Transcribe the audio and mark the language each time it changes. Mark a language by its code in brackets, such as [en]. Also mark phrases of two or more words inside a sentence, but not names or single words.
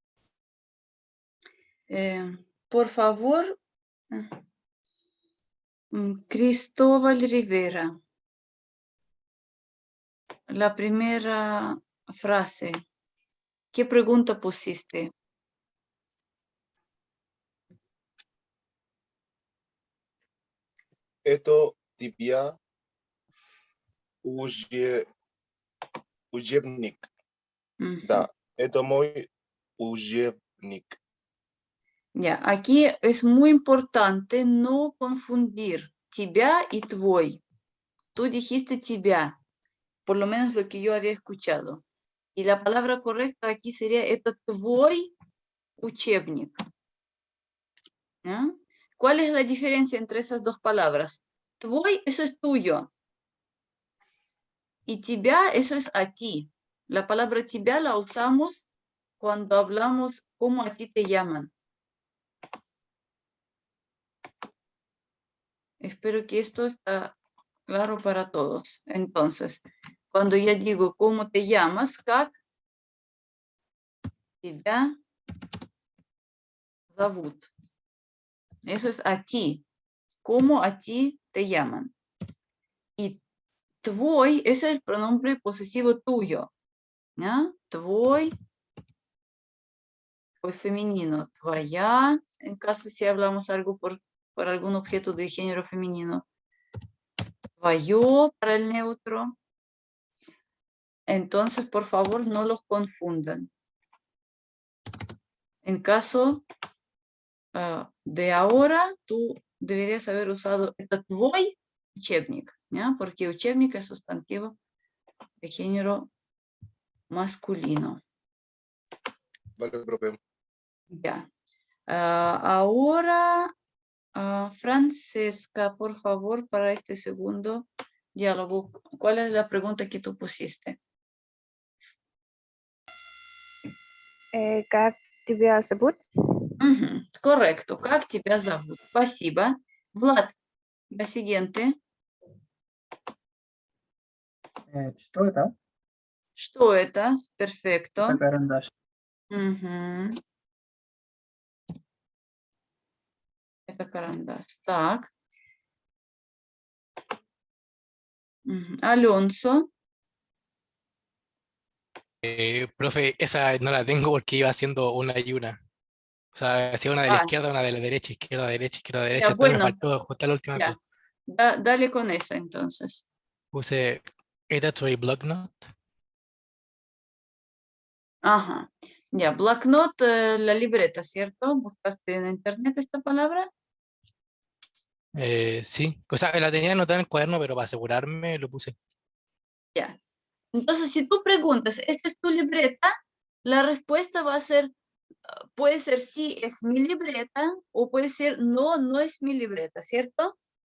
[es] Por favor, Cristóbal Rivera. La primera frase. ¿Qué pregunta pusiste? [ru] Это тебя учебник. [es] Ujú. [ru] Да, это мой учебник. [es] Ya, aquí es muy importante no confundir тебя y твой. Tú dijiste тебя, por lo menos lo que yo había escuchado. Y la palabra correcta aquí sería [ru] это твой учебник. [es] ¿Ya? ¿Cuál es la diferencia entre esas dos palabras? Твой, eso es tuyo. Y тебя, eso es a ti. La palabra тебя la usamos cuando hablamos cómo a ti te llaman. Espero que esto está claro para todos. Entonces, cuando yo digo cómo te llamas, [ru] как тебя зовут. [es] Eso es a ti. ¿Cómo a ti te llaman? Y твой, ese es el pronombre posesivo tuyo. ¿Ya? Твой, pues femenino. Твоя, en caso si hablamos algo por algún objeto de género femenino. Твое para el neutro. Entonces, por favor, no los confundan. En caso de ahora, tú deberías haber usado [ru] это твой учебник, [es] ¿ya? Porque учебник es sustantivo de género masculino. Vale, profe. Ya. Ahora, Francesca, por favor, para este segundo diálogo, ¿cuál es la pregunta que tú pusiste? [ru] Как тебя зовут? [es] Ujú, correcto. [ru] Как тебя зовут? Спасибо. Влад, [es] la siguiente. [ru] Что это? Что это? Perfecto. Это карандаш. Угу. Это карандаш. Так. Угу. [es] Alonso. Profe, esa no la tengo porque iba haciendo una y una. O sea, hacía una de la izquierda, una de la derecha, izquierda, derecha, izquierda, derecha. Ya, Entonces me bueno, faltó juntar la última ya. cosa. Dale con esa entonces. Puse, [ru] ¿это твой блокнот? [es] Ajá. Ya, blocknot, la libreta, ¿cierto? ¿Buscaste en internet esta palabra? Sí. O sea, la tenía anotada en el cuaderno, pero para asegurarme lo puse. Ya. Entonces, si tú preguntas, ¿esta es tu libreta? La respuesta va a ser, puede ser sí, es mi libreta, o puede ser no, no es mi libreta, ¿cierto?